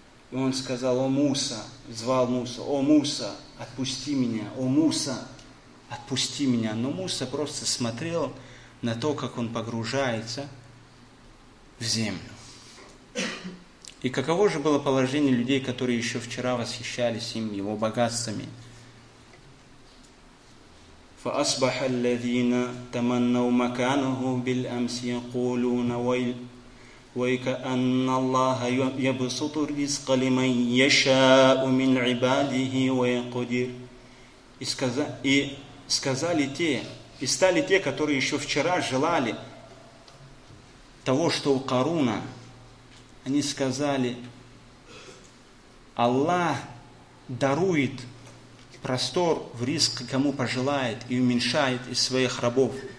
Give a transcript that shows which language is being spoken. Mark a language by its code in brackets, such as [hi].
[ru] И он сказал: «О Муса», звал Муса: «О Муса, отпусти меня, о Муса, отпусти меня». Но Муса просто смотрел на то, как он погружается в землю. И каково же было положение людей, которые еще вчера восхищались им, его богатствами? [ar] فأصبح الذين تمنوا مكانه بالأمس يقولون ويك أن الله يبسط الرزق لمن يشاء من عباده ويقدر. [ru] И сказали те, и стали те, которые еще вчера желали того, что у Каруна, они сказали: Аллах дарует простор в риск, кому пожелает, и уменьшает из своих рабов.